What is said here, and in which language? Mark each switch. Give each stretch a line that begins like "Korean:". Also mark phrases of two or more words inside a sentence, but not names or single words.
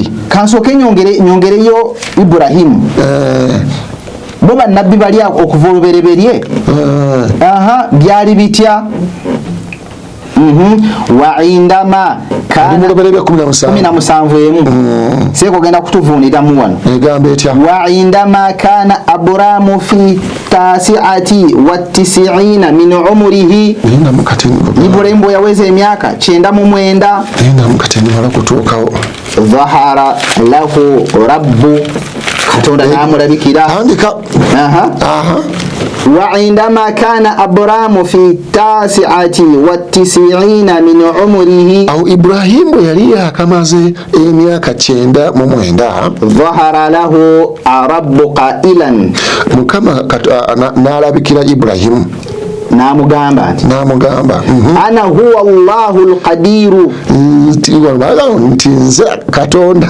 Ganda: Kansooke nyongereyo Ibrahimu. Bo bannabbi bali okuva olubereberye byali bitya?
Arabic: وعندما كان
Ganda: 17 seko genda kutuvuuniramu wano egamba etya
Arabic: وعندما كان أبرام في التاسعة و 90 من عمره.
Ganda: Ibrahimu yaweza emyaka 99 mala kutuukawo
Arabic: ظهر له الرب
Ganda: Katonda namulabikira.
Arabic: وعندما كان أبرام في التاسعة و 90 من عمره.
Ganda: Aho Ibrahimu yali yakamaze emyaka 99.
Arabic: ظهر له الرب قائلا.
Ganda: Mukama nalabikira Ibrahimu
Arabic: namugamba أنا هو الله القدير.
Ganda: nti nze Katonda.